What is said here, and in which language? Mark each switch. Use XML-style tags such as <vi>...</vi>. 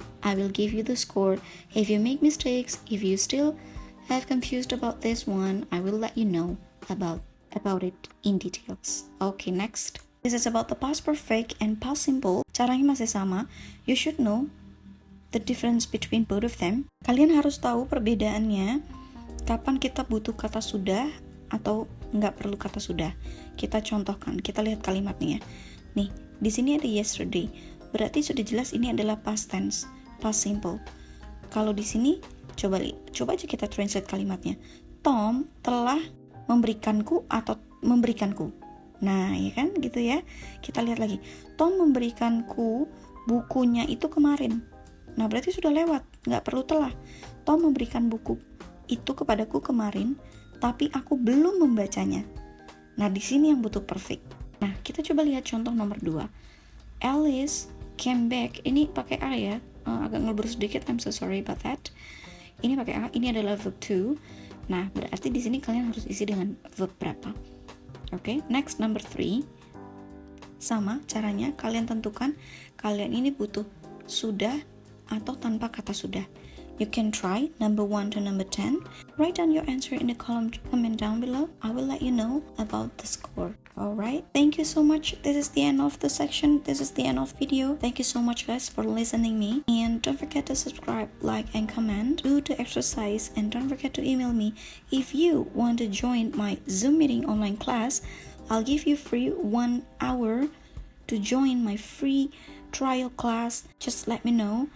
<en>I will give you the score. If you make mistakes, if you still have confused about this one, I will let you know about it in details. Okay, next. This is about the past perfect and past simple.</en> <id>Caranya masih sama.</id> <en>You should know the difference between both of them.</en> <id>Kalian harus tahu perbedaannya kapan kita butuh kata sudah atau nggak perlu kata sudah. Kita contohkan, kita lihat kalimatnya. Nih, di sini ada yesterday. Berarti sudah jelas ini adalah past tense, past simple. Kalau di sini coba aja kita translate kalimatnya. Tom telah memberikanku atau memberikanku. Nah, ya kan gitu ya. Kita lihat lagi. Tom memberikanku bukunya itu kemarin. Nah, berarti sudah lewat, nggak perlu telah. Tom memberikan buku itu kepadaku kemarin, tapi aku belum membacanya. Nah, di sini yang butuh perfect. Nah, kita coba lihat contoh nomor 2.</id> <en>Alice came back.</en> <id>Ini pakai A ya. Agak ngelebur sedikit,</id> <en>I'm so sorry about that.</en> <id>Ini pakai A, ini adalah verb to. Nah, berarti di sini kalian harus isi dengan verb berapa. Oke, next number 3. Sama caranya, kalian tentukan kalian ini butuh sudah atau tanpa kata sudah.</id> <en>You can try number 1 to number 10. Write down your answer in the comment down below. I will let you know about the score. Alright, thank you so much. This is the end of the section. This is the end of video. Thank you so much guys for listening me. And don't forget to subscribe, like, and comment. Do the exercise and don't forget to email me. If you want to join my Zoom meeting online class, I'll give you free 1 hour to join my free trial class. Just let me know.</en>